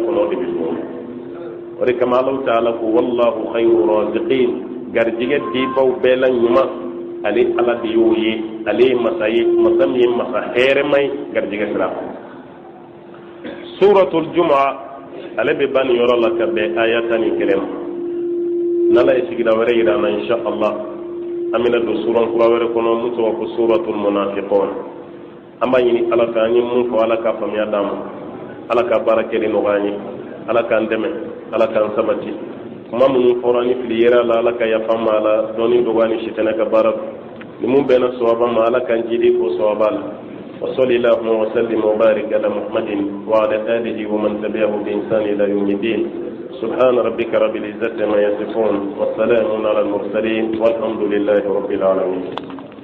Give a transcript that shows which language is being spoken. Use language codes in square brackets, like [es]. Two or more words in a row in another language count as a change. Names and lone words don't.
[bm] kɔnɔ o de bɛ dun o de kama ala ta'ala ko [ar] والله خير الرازقين [bm] garizigɛ dibaw bɛɛ la ɲuman ale ala de y'o ye ale ye masa ye masa min ye masa hɛrɛma ye garizigɛ sira suratul jumu'a ale bɛ ban nin yɔrɔ la ka bɛn aya 11 ma n'ala ye sigida wɛrɛ yira an na [ar] إن شاء الله [bm] an bɛna don suran kura wɛrɛ kɔnɔ mun tɔgɔ ko suratul munafiqun an b'a ɲini ala fɛ an ye mun fɔ ala ka faamuya d'an ma ala ka baara kɛli nɔgɔya an ye ala k'an dɛmɛ ala k'an sabati kuma minnu fɔra ni fili yera la ala ka yafa ma a la dɔɔni dɔgɔya ni sitanɛ ka baara ni mun bɛnna sawaba ma ala k'an jidi ko sawaba la [ar] وصلى الله وسلم وبارك على محمد وعلى آله ومن تبعه بإنسان إلى يوم الدين سبحان ربك رب العزة ما يصفون والسلام على المرسلين والحمد لله رب العالمين